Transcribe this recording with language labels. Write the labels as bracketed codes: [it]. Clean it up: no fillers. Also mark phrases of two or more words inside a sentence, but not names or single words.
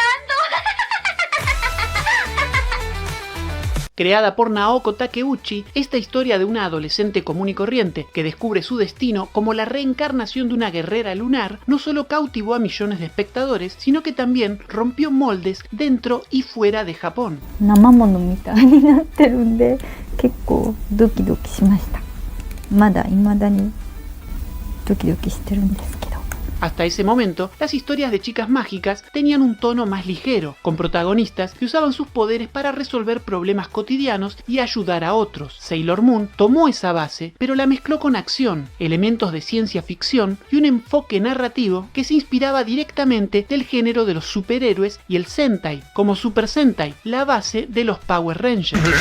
[es] Creada por Naoko Takeuchi, esta historia de una adolescente común y corriente que descubre su destino como la reencarnación de una guerrera lunar no solo cautivó a millones de espectadores, sino que también rompió moldes dentro y fuera de Japón. [ja] 生ものみたいになってるんで結構ドキドキしました。まだ未だにドキドキしてるんですけど。 [es] Hasta ese momento, las historias de chicas mágicas tenían un tono más ligero, con protagonistas que usaban sus poderes para resolver problemas cotidianos y ayudar a otros. Sailor Moon tomó esa base, pero la mezcló con acción, elementos de ciencia ficción y un enfoque narrativo que se inspiraba directamente del género de los superhéroes y el Sentai, como Super Sentai, la base de los Power Rangers.